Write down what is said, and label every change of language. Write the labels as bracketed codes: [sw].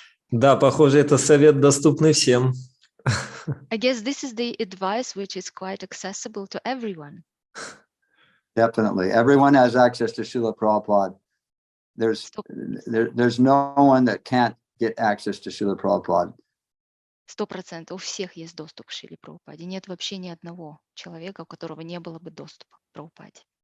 [ru] Да, похоже, это совет доступный всем. [en] I guess this is the advice which is quite accessible to everyone. Definitely. Everyone has access to Srila Prabhupada. There's no one that can't get access to Srila Prabhupada. [ru] 100%. У всех есть доступ к Шриле Прабхупаде. Нет вообще ни одного человека, у которого не было бы доступа к Прабхупаде.